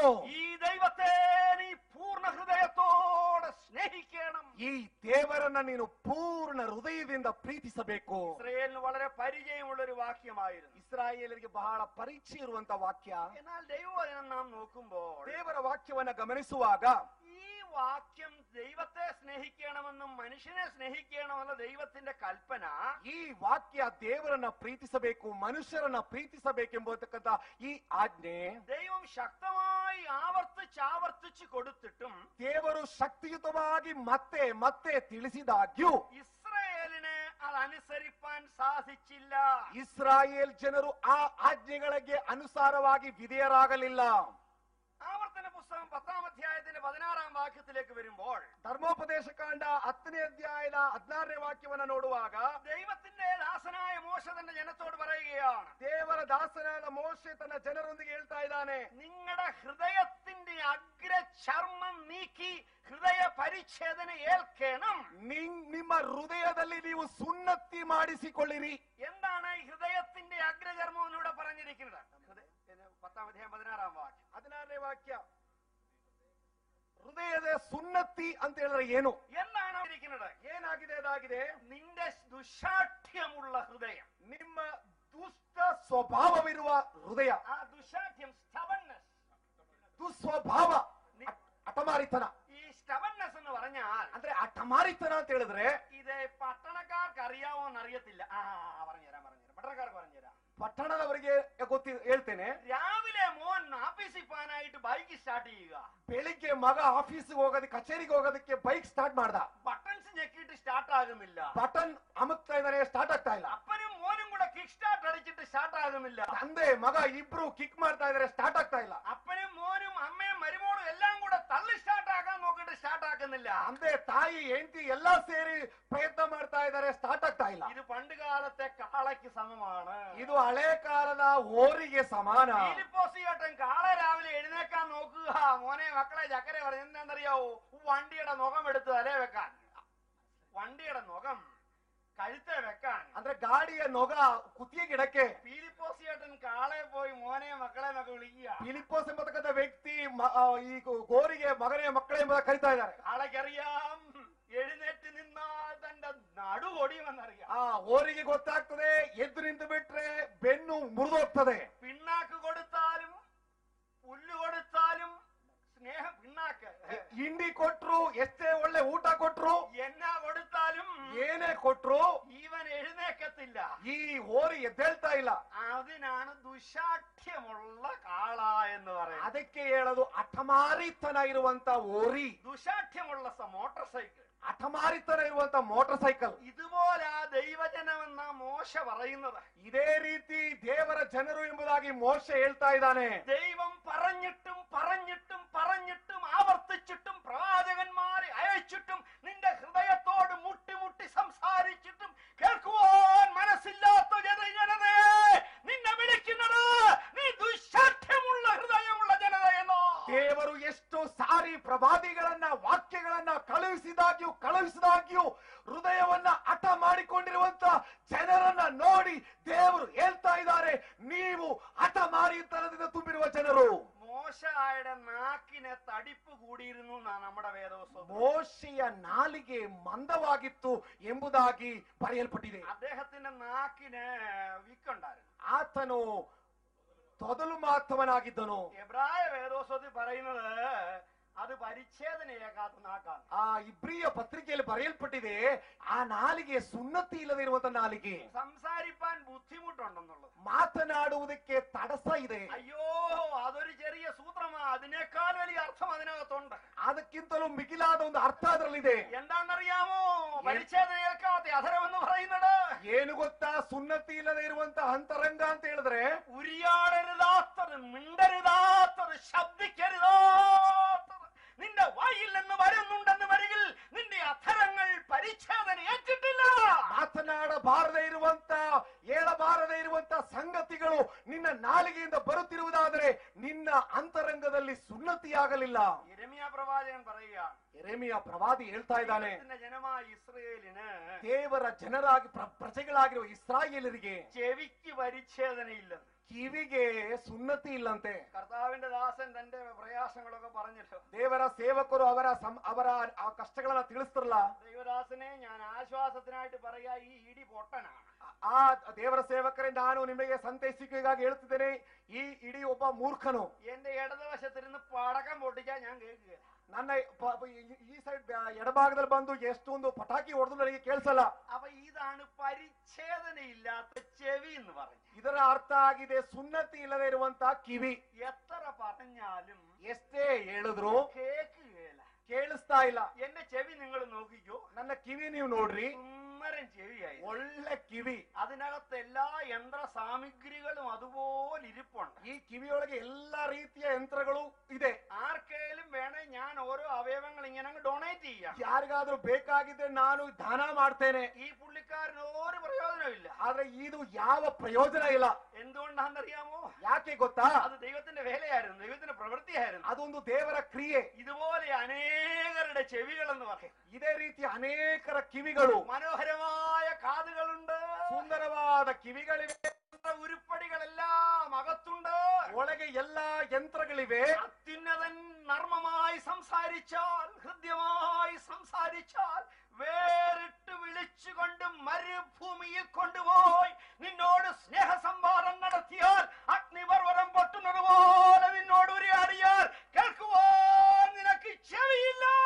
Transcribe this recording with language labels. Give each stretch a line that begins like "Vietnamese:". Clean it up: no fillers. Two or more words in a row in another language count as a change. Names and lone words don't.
Malayalam: ഈ ദൈവത്തെ നീ പൂർണ്ണ ഹൃദയത്തോടെ സ്നേഹിക്കണം.
Kannada: ಈ ದೇವರನ್ನ ನೀನು ಪೂರ್ಣ ಹೃದಯದಿಂದ ಪ್ರೀತಿಸಬೇಕು.
Malayalam: ഇസ്രായേലിന് വളരെ പരിചയമുള്ള ഒരു വാക്യമായിരുന്നു.
Kannada: ಇಸ್ರಾಯೇಲರಿಗೆ ಬಹಳ ಪರಿಚಯ ಇರುವಂತ ವಾಕ್ಯ.
Malayalam: എന്നാൽ ദൈവവചനം നാം നോക്കുമ്പോൾ
Kannada: ದೇವರ ವಾಕ್ಯವನ್ನ ಗಮನಿಸುವಾಗ
Malayalam: ഈ വാക്യം ദൈവത്തെ സ്നേഹിക്കണമെന്നും മനുഷ്യനെ സ്നേഹിക്കണമെന്ന ദൈവത്തിന്റെ കൽപ്പന,
Kannada: ಈ ವಾಕ್ಯ ದೇವರನ್ನ ಪ್ರೀತಿಸಬೇಕು, ಮನುಷ್ಯರನ್ನ ಪ್ರೀತಿಸಬೇಕೆಂಬತಕ್ಕಂತ ಈ ಆಜ್ಞೆ
Malayalam: ദൈവം ശക്തമായി ആവർത്തിച്ച് കൊടുത്തിട്ടും
Kannada: ದೇವರು ಶಕ್ತಿಯುತವಾಗಿ ಮತ್ತೆ ಮತ್ತೆ ತಿಳಿಸಿದಾಗ್ಯೂ
Malayalam: ഇസ്രായേലിന് അതനുസരിപ്പാൻ സാധിച്ചില്ല.
Kannada: ಇಸ್ರಾಯೇಲ್ ಜನರು ಆ ಆಜ್ಞೆಗಳಿಗೆ ಅನುಸಾರವಾಗಿ ವಿಧೇಯರಾಗಲಿಲ್ಲ.
Malayalam: ആവർത്തന പുസ്തകം 10-ാം അധ്യായത്തിന്റെ 16-ാം വാക്യത്തിലേക്ക് വരുമ്പോൾ,
Kannada: ಧರ್ಮೋಪದೇಶ ಕಾಂಡ 10ನೇ ಅಧ್ಯಾಯದ 16ನೇ ವಾಕ್ಯವನ್ನ ನೋಡುವಾಗ
Malayalam: ദൈവത്തിന്റെ ദാസനായ മോശ തന്റെ ജനത്തോട് പറയുകയാണ്,
Kannada: ದೇವರ ದಾಸನಾದ ಮೋಶೆ ತನ್ನ ಜನರೊಂದಿಗೆ ಹೇಳ್ತಾ ಇದ್ದಾನೆ,
Malayalam: നിങ്ങളുടെ ഹൃദയത്തിന്റെ അഗ്രചർമ്മം നീക്കി ഹൃദയ പരിച്ഛേദന ഏൽക്കണം.
Kannada: ನಿಮ್ಮ ಹೃದಯದಲ್ಲಿ ನೀವು ಸುನ್ನತಿ ಮಾಡಿಸಿಕೊಳ್ಳಿರಿ.
Malayalam: എന്താണ് ഈ ഹൃദയത്തിന്റെ അഗ്രചർമ്മം എന്നിവിടെ പറഞ്ഞിരിക്കുന്നത്? 10-ാം അധ്യായം 16-ാം വാക്യം.
Kannada: 16ನೇ ವಾಕ್ಯ. ಹೃದಯದ ಸುನ್ನತಿ ಅಂತ ಹೇಳಿದ್ರೆ ಏನು?
Malayalam: എന്താണ് ഇരിക്കുന്നത്?
Kannada: ಏನಾಗಿದೆ? ಅದಾಗಿದೆ
Malayalam: നിന്റെ ദുശാഠ്യമുള്ള ഹൃദയം,
Kannada: ನಿಮ್ಮ ದುಷ್ಟ ಸ್ವಭಾವವಿರುವ ಹೃದಯ.
Malayalam: ആ ദുശാഠ്യം,
English: stubbornness.
Kannada: ದುಸ್ವಭಾವ, ಹಠಮಾರಿತನ.
Malayalam: ഈ stubbornness എന്ന് പറഞ്ഞാൽ
Kannada: ಅಂದ್ರೆ ಹಠಮಾರಿತನ ಅಂತ ಹೇಳಿದ್ರೆ
Malayalam: ഇത് പട്ടണക്കാർക്ക് അറിയാവോ എന്നറിയത്തില്ല. പറഞ്ഞുതരാം. പട്ടണക്കാർക്ക് പറഞ്ഞുതരാം.
Kannada: ಪಟ್ಟಣದವರಿಗೆ ಹೇಳ್ತೇನೆ.
Malayalam: രാവിലെ മോൻ ആഫീസിൽ പോകാനായിട്ട്
English: bike start
Malayalam: ചെയ്യുക.
Kannada: ಬೆಳಿಗ್ಗೆ ಮಗ ಆಫೀಸ್ಗೆ ಹೋಗೋದಕ್ಕೆ, ಕಚೇರಿಗೆ ಹೋಗೋದಕ್ಕೆ
English: bike start
Kannada: ಮಾಡ್ದ.
Malayalam: ബട്ടൺസ് ഞെക്കിയിട്ട് സ്റ്റാർട്ട് ആകുന്നില്ല.
Kannada: ಬಟನ್ ಅಮುಕ್ತಾ ಇದ್ದಾನೆ, ಸ್ಟಾರ್ಟ್ ಆಗ್ತಾ ಇಲ್ಲ.
Malayalam: അപ്പനും മോനും കൂടെ
English: kick start
Malayalam: അടിച്ചിട്ട് സ്റ്റാർട്ട് ആകുന്നില്ല.
Kannada: ತಂದೆ ಮಗ ಇಬ್ರು ಕಿಕ್ ಮಾಡ್ತಾ ಇದಾರೆ, ಸ್ಟಾರ್ಟ್ ಆಗ್ತಾ ಇಲ್ಲ.
Malayalam: അപ്പനും മോനും അമ്മയും മരുമോളും എല്ലാം കൂടെ തള്ളി സ്റ്റാർട്ട് ആക്കാൻ നോക്കിയിട്ട് സ്റ്റാർട്ട് ആക്കുന്നില്ല.
Kannada: ತಂದೆ ತಾಯಿ ಹೆಂಡತಿ ಎಲ್ಲಾ ಸೇರಿ ಪ್ರಯತ್ನ ಮಾಡ್ತಾ ಇದಾರೆ, ಸ್ಟಾರ್ಟ್ ಆಗ್ತಾ ಇಲ್ಲ.
Malayalam: ഇത് പണ്ട് കാലത്തെ കാളയ്ക്ക് സമമാണ്.
Kannada: ಇದು ಹಳೆ ಕಾಲದ ಹೋರಿಗೆ ಸಮಾನ.
Malayalam: ഫിലിപ്പോസിയേട്ടൻ കാളെ രാവിലെ എഴുന്നേക്കാൻ നോക്കുക. മോനെ മക്കളെ ചക്കര പറഞ്ഞു എന്താണെന്നറിയാവോ? വണ്ടിയുടെ നുഖം എടുത്ത് തലേ വെക്കാൻ. വണ്ടിയുടെ നുഖം കഴുത്തെ വെക്കാൻ.
Kannada: ಅಂದ್ರೆ ಗಾಡಿಯ ನೊಗ ಕುತ್ತಿಗೆಗಿಡಕ್ಕೆ.
Malayalam: ഫിലിപ്പോസ് ചേട്ടൻ കാളെ പോയി മോനെ മക്കളെ എന്നൊക്കെ വിളിക്കുക.
Kannada: ಫಿಲಿಪ್ಪೋಸ್ ಎಂಬತಕ್ಕಂಥ ವ್ಯಕ್ತಿ ಈ ಗೋರಿಗೆ ಮಗನೇ ಮಕ್ಕಳೇ ಎಂಬ ಕರೀತಾ ಇದ್ದಾರೆ.
Malayalam: കാളയ്ക്കറിയാം എഴുന്നേറ്റ് നിന്നാൽ തന്റെ നടു ഒടിയുമെന്നറിയാം.
Kannada: ಓರಿಗೆ ಗೊತ್ತಾಗ್ತದೆ ಎದ್ದು ನಿಂತು ಬಿಟ್ರೆ ಬೆನ್ನು ಮುರಿದೋಗ್ತದೆ.
Malayalam: പിണ്ണാക്ക് കൊടുത്താലും പുല്ല് കൊടുത്താലും സ്നേഹം പിണ്ണാക്ക്.
Kannada: ಹಿಂಡಿ ಕೊಟ್ರು, ಎಷ್ಟೇ ಒಳ್ಳೆ ಊಟ ಕೊಟ್ರು,
Malayalam: എന്നാ കൊടുത്താലും
Kannada: ಏನೇ ಕೊಟ್ರು
Malayalam: ഇവൻ എഴുന്നേക്കത്തില്ല.
Kannada: ಈ ಹೋರಿ ಎದ್ದೇಳ್ತಾ ಇಲ್ಲ.
Malayalam: അതിനാണ് ദുശാഠ്യമുള്ള കാള എന്ന് പറയുന്നത്.
Kannada: ಅದಕ್ಕೆ ಹೇಳೋದು ಹಠಮಾರಿತನ ಇರುವಂತ ಹೋರಿ.
Malayalam: ദുശാഠ്യമുള്ള
English: motor cycle,
Kannada: ಹಠಮಾರಿತನ ಇರುವಂತ
English: motor cycle.
Malayalam: ഇതുപോലെ ദൈവജനമെന്ന മോശ പറയുന്നത്.
Kannada: ಇದೇ ರೀತಿ ದೇವರ ಜನರು ಎಂಬುದಾಗಿ ಮೋಶೆ ಹೇಳ್ತಾ ಇದ್ದಾನೆ.
Malayalam: ദൈവം പറഞ്ഞിട്ടും പറഞ്ഞിട്ടും പറഞ്ഞിട്ടും ആവർത്തിച്ചിട്ടും പ്രവാചകന്മാരെ അയച്ചിട്ടും നിന്റെ ഹൃദയത്തോട് മുട്ടി മുട്ടി സംസാരിച്ചിട്ടും കേൾക്കുവാൻ മനസ്സില്ലാത്ത ജനതേ നിന്നെ വിളിക്കുന്നത് നീ ദുശാഠ്യമുള്ള ഹൃദയമുള്ള ജനതയെന്നോ.
Kannada: ದೇವರು ಎಷ್ಟು ಸಾರಿ ಪ್ರವಾದಿಗಳನ್ನ ವಾಕ್ಯಗಳನ್ನ ಕಳುಹಿಸಿದಾಗ್ಯೂ ಹೃದಯವನ್ನ ಹಠ ಮಾಡಿಕೊಂಡಿರುವಂತ ಜನರನ್ನ ನೋಡಿ ದೇವರು ಹೇಳ್ತಾ ಇದ್ದಾರೆ, ನೀವು ಹಠಮಾರಿತನದಿಂದ ತುಂಬಿರುವ ಜನರು.
Malayalam: മോശയുടെ നാക്കിനെ തടിപ്പ് കൂടിയിരുന്നു എന്നാണ് നമ്മുടെ വേദപുസ്തകം.
Kannada: ಮೋಶೆಯ ನಾಲಿಗೆ ಮಂದವಾಗಿತ್ತು ಎಂಬುದಾಗಿ ಬರೆಯಲ್ಪಟ್ಟಿದೆ.
Malayalam: അദ്ദേഹത്തിന്റെ നാക്കിന് വിക്കുണ്ടായിരുന്നു.
Kannada: ಆತನು ತೊದಲು ಮಾತವನಾಗಿದ್ದನು.
Malayalam: എബ്രായ വേദപുസ്തകത്തിൽ പറയുന്നത് അത് പരിച്ഛേദനയേക്കാത്ത നാക്കാണ്.
Kannada: ಇಬ್ರಿಯ ಪತ್ರಿಕೆಯಲ್ಲಿ ಬರೆಯಲ್ಪಟ್ಟಿದೆ, ಆ ನಾಲಿಗೆ ಸುನ್ನತಿ ಇಲ್ಲದಿರುವಂತ ನಾಲಿಗೆ.
Malayalam: സംസാരിപ്പാൻ ബുദ്ധിമുട്ടുണ്ടെന്നുള്ളത്,
Kannada: ಮಾತನಾಡುವುದಕ್ಕೆ ತಡಸ ಇದೆ.
Malayalam: അയ്യോ അതൊരു ചെറിയ സൂത്രമാ, അതിനേക്കാൾ വലിയ അർത്ഥം അതിനകത്തുണ്ട്.
Kannada: ಅದಕ್ಕಿಂತಲೂ ಮಿಗಿಲಾದ ಒಂದು ಅರ್ಥ ಅದರಲ್ಲಿದೆ.
Malayalam: എന്താണെന്നറിയാമോ പരിച്ഛേദനയേൽക്കാത്ത അധരം എന്ന് പറയുന്നത്?
Kannada: ಏನು ಗೊತ್ತಾ? ಸುನ್ನತಿ ಇಲ್ಲದೆ ಇರುವಂತ ಅಂತರಂಗ ಅಂತ ಹೇಳಿದ್ರೆ
Malayalam: ഉരിയാടരുതാത്തത്, മിണ്ടരുതാത്തത്, ശബ്ദിക്കരുതാത്തത് നിന്റെ വായിൽ നിന്ന് വരുന്നുണ്ടെന്ന് വരികിൽ നിന്റെ അധരങ്ങൾ പരിച്ഛേദന ഏറ്റിട്ടില്ല.
Kannada: ಮಾತನಾಡಬಾರದೇ ಇರುವಂತ, ಹೇಳಬಾರದೇ ಇರುವಂತ ಸಂಗತಿಗಳು ನಿನ್ನ ನಾಲಿಗೆಯಿಂದ ಬರುತ್ತಿರುವುದಾದರೆ ನಿನ್ನ ಅಂತರಂಗದಲ್ಲಿ ಸುನ್ನತಿಯಾಗಲಿಲ್ಲ.
Malayalam: യെരമ്യാ പ്രവാചകൻ പറയുകയാണ്,
Kannada: ಯೆರೆಮೀಯ ಪ್ರವಾದಿ ಹೇಳ್ತಾ ಇದ್ದಾನೆ,
Malayalam: ജനമായ ഇസ്രായേലിന്,
Kannada: ದೇವರ ಜನರಾಗಿ ಪ್ರಜೆಗಳಾಗಿರುವ ಇಸ್ರಾಯೇಲರಿಗೆ
Malayalam: ചെവിക്ക് പരിച്ഛേദനയില്ലെന്ന്,
Kannada: ಕಿವಿಗೆ ಸುನ್ನತಿ ಇಲ್ಲಂತೆ.
Malayalam: കർത്താവിന്റെ ദാസൻ തന്റെ പ്രയാസങ്ങളൊക്കെ പറഞ്ഞല്ലോ.
Kannada: ದೇವರ ಸೇವಕರು ಅವರ ಕಷ್ಟಗಳನ್ನ ತಿಳಿಸ್ತಾರಲ್ಲ.
Malayalam: ദൈവദാസനെ ഞാൻ ആശ്വാസത്തിനായിട്ട് പറയാ, ഈ ഇടി പൊട്ടനാണ്.
Kannada: ಆ ದೇವರ ಸೇವಕರೇ, ನಾನು ನಿಮಗೆ ಸಂತೈಸಿಕೆಗಾಗಿ ಹೇಳ್ತಿದ್ದೇನೆ, ಈ ಇಡೀ ಒಬ್ಬ ಮೂರ್ಖನು.
Malayalam: എന്റെ ഇടതുവശത്തിരുന്ന് പടക്കം പൊട്ടിക്കാൻ ഞാൻ കേൾക്കുക.
Kannada: ನನ್ನ ಈ ಸೈಡ್ ಎಡಭಾಗದಲ್ಲಿ ಬಂದು ಎಷ್ಟೊಂದು ಪಟಾಕಿ ಹೊಡೆದು ನನಗೆ ಕೇಳಿಸಲ್ಲ.
Malayalam: അപ്പൊ ഇതാണ് പരിച്ഛേദനയില്ലാത്ത ചെവി എന്ന് പറയും.
Kannada: ಇದರ ಅರ್ಥ ಆಗಿದೆ ಸುನ್ನತಿ ಇಲ್ಲದೆ ಇರುವಂತ ಕಿವಿ.
Malayalam: എത്ര പറഞ്ഞാലും
Kannada: ಎಷ್ಟೇ ಹೇಳಿದ್ರು
Malayalam: കേൾക്കുകയില്ല,
Kannada: ಕೇಳಿಸ್ತಾ ಇಲ್ಲ.
Malayalam: എന്റെ ചെവി നിങ്ങൾ നോക്കിക്കോ,
Kannada: ನನ್ನ ಕಿವಿ ನೀವು ನೋಡ್ರಿ,
Malayalam: സുന്ദരൻ ചെവിയായി,
Kannada: ಒಳ್ಳೆ ಕಿವಿ.
Malayalam: അതിനകത്ത് എല്ലാ യന്ത്ര സാമഗ്രികളും അതുപോലെ ഇരിപ്പുണ്ട്.
Kannada: ಈ ಕಿವಿಯೊಳಗೆ ಎಲ್ಲಾ ರೀತಿಯ ಯಂತ್ರಗಳು ಇದೆ.
Malayalam: ആർക്കേലും വേണേ ഞാൻ ഓരോ അവയവങ്ങൾ ഇങ്ങനെ ഡൊണേറ്റ് ചെയ്യാം.
Kannada: ಯಾರಿಗಾದ್ರೂ ಬೇಕಾಗಿದ್ರೆ ನಾನು ದಾನ ಮಾಡ್ತೇನೆ.
Malayalam: ഈ പുള്ളിക്കാരന് ഒരു പ്രയോജനമില്ല.
Kannada: ಆದ್ರೆ ಇದು ಯಾವ ಪ್ರಯೋಜನ ಇಲ್ಲ.
Malayalam: എന്തുകൊണ്ടാണെന്നറിയാമോ?
Kannada: ಯಾಕೆ ಗೊತ್ತಾ?
Malayalam: അത് ദൈവത്തിന്റെ വേലയായിരുന്നു, ദൈവത്തിന്റെ പ്രവൃത്തിയായിരുന്നു.
Kannada: ಅದೊಂದು ದೇವರ ಕ್ರಿಯೆ.
Malayalam: ഇതുപോലെ അനേകരുടെ ചെവികൾ എന്ന് പറയും.
Kannada: ಇದೇ ರೀತಿ ಅನೇಕರ ಕಿವಿಗಳು,
Malayalam: മനോഹരമായ കാതുകളുണ്ട്,
Kannada: ಸುಂದರವಾದ ಕಿವಿಗಳಿವೆ,
Malayalam: ഉരുപ്പടികളെല്ലാം അകത്തുണ്ട്,
Kannada: ಒಳಗೆ ಎಲ್ಲಾ ಯಂತ್ರಗಳಿವೆ.
Malayalam: അത്യുന്നതൻ നർമ്മമായി സംസാരിച്ചാൽ, ഹൃദ്യമായി സംസാരിച്ചാൽ, വേറിട്ട് വിളിച്ചുകൊണ്ട് മരുഭൂമിയിൽ കൊണ്ടുപോയി നിന്നോട് സ്നേഹസംവാദം നടത്തിയാൽ, അഗ്നിപർവ്വതം പൊട്ടുന്നത് പോലെ നിന്നോട് ഉരിയാടിയാൽ കേൾക്കുവാൻ നിനക്ക് ചെവിയില്ല.